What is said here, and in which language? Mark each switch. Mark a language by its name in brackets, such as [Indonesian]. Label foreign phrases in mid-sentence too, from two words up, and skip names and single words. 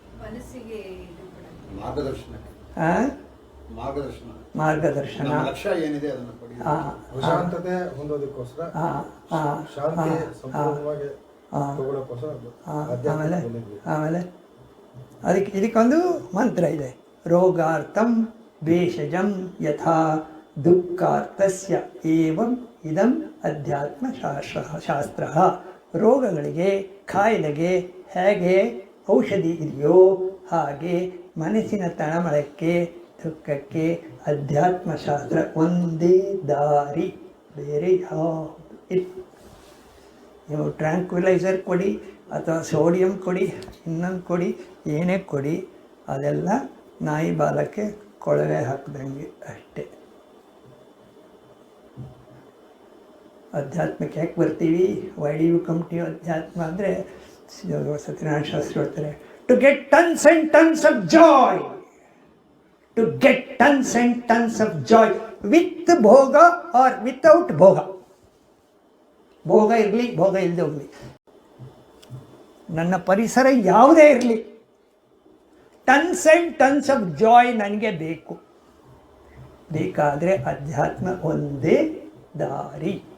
[Kannada] ಮಾರ್ಗದರ್ಶನ ಏನಿದೆ ಅದನ್ನು ಪ್ರಶಾಂತತೆ ಹೊಂದೋದಕ್ಕೋಸ್ಕರ, ಶಾಂತಿ ಸಂಪೂರ್ಣವಾಗಿ ತಗೊಳ್ಳೋಕ್ಕೋಸ್ಕರ. ಆಮೇಲೆ ಇದಕ್ಕೊಂದು ಮಂತ್ರ ಇದೆ, [Sanskrit] ರೋಗಾರ್ಥಂ ದ್ವೇಷಜಂ ಯಥಾ ದುಃಖಾರ್ಥಸ್ಯ ಏವಂ ಇದಂ ಅಧ್ಯಾತ್ಮ ಶಾಸ್ತ್ರ. [Kannada] ರೋಗಗಳಿಗೆ, ಕಾಯಿಲೆಗೆ ಹೇಗೆ ಔಷಧಿ ಇದೆಯೋ ಹಾಗೆ ಮನಸ್ಸಿನ ತಳಮಳಕ್ಕೆ, ದುಃಖಕ್ಕೆ ಅಧ್ಯಾತ್ಮಶಾಸ್ತ್ರ ಒಂದೇ ದಾರಿ, ಬೇರೆ ಯಾವುದು ಇಲ್ಲ. ನೀವು ಟ್ರ್ಯಾಂಕ್ವಿಲೈಸರ್ ಕೊಡಿ ಅಥವಾ ಸೋಡಿಯಂ ಕೊಡಿ, ಇನ್ನೊಂದು ಕೊಡಿ, ಏನೇ ಕೊಡಿ, ಅದೆಲ್ಲ ನಾಯಿ ಬಾಲಕ್ಕೆ ಕೊಳವೆ ಹಾಕಿದಂಗೆ ಅಷ್ಟೇ. ಅಧ್ಯಾತ್ಮಕ್ಕೆ ಯಾಕೆ ಬರ್ತೀವಿ? [English] why do you come to ಅಧ್ಯಾತ್ಮ [Kannada] ಅಂದರೆ ಸತ್ಯನಾರಾಯಣ ಶಾಸ್ತ್ರಿ ಹೇಳ್ತಾರೆ, [English] to get tons and tons of joy, to get tons and tons of joy with ಭೋಗ or without ಭೋಗ. [Kannada] ಭೋಗ ಇರಲಿ, ಭೋಗ ಇಲ್ಲದೆ ಹೋಗಲಿ, ನನ್ನ ಪರಿಸರ ಯಾವುದೇ ಇರಲಿ, [English] tons and tons of joy [Kannada] ನನಗೆ ಬೇಕು. ಬೇಕಾದರೆ ಅಧ್ಯಾತ್ಮ ಒಂದೇ ದಾರಿ.